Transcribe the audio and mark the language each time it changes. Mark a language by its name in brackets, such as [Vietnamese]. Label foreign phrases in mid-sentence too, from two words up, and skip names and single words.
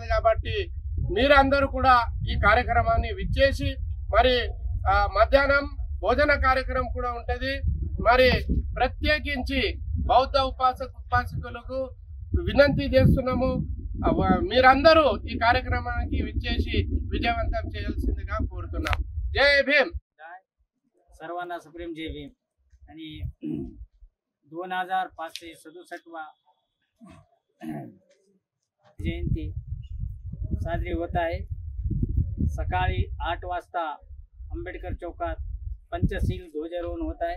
[Telugu] కాబట్టి మీరందరూ కూడా ఈ కార్యక్రమాన్ని విచ్చేసి మరి మధ్యాహ్నం భోజన కార్యక్రమం కూడా ఉంటుంది. మరి ప్రత్యేకించి బౌద్ధ ఉపాసకులకు వినంతి చేస్తున్నాము, మీరందరూ ఈ కార్యక్రమానికి విచ్చేసి విజయవంతం చేయాల్సిందిగా కోరుతున్నాం. జై భీమ్. [Marathi] सर्वांना सुप्रीम जय भीम. आणि 2567वा जयंती साजरी होत आहे. सकाळी 8 वाजता आंबेडकर चौकात पंचशील ध्वजारोहण होत आहे.